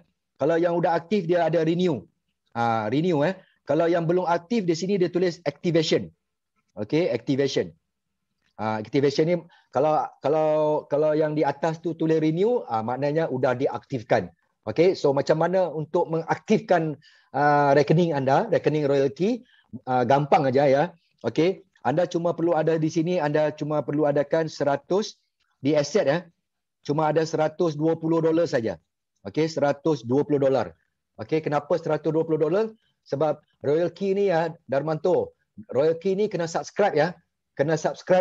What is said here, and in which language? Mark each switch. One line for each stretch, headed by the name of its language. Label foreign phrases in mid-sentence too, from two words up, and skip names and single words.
Malay: Kalau yang udah aktif dia ada renew. Renew Kalau yang belum aktif di sini dia tulis activation. Okey, activation. Activation ni kalau yang di atas tu tulis renew, maknanya udah diaktifkan. Okey, so macam mana untuk mengaktifkan rekening anda, rekening Royal Key?
Indonesian: Gampang aja ya.
Malay: Okey, anda cuma perlu ada di sini, anda cuma perlu adakan 100 di asset ya. Cuma ada $120 saja. Okey, $120. Okey, kenapa $120? Sebab Royal Key ni ya, Darmanto, Royal Key ni kena subscribe ya.